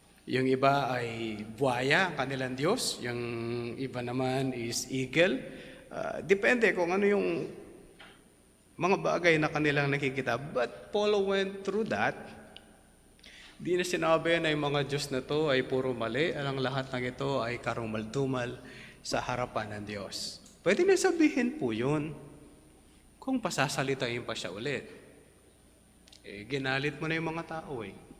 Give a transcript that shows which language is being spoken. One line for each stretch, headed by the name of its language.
Filipino: Yung iba ay buhaya, ang kanilang Diyos. Yung iba naman is eagle. Depende kung ano yung mga bagay na kanilang nakikita.
English: But Paul went through that.
Filipino: Di na sinabi na yung mga Diyos na to ay puro mali. Ang lahat ng ito ay karumal-dumal sa harapan ng Diyos. Pwede na sabihin po yun kung pasasalitain pa siya ulit. Ginalit mo na yung mga tao eh.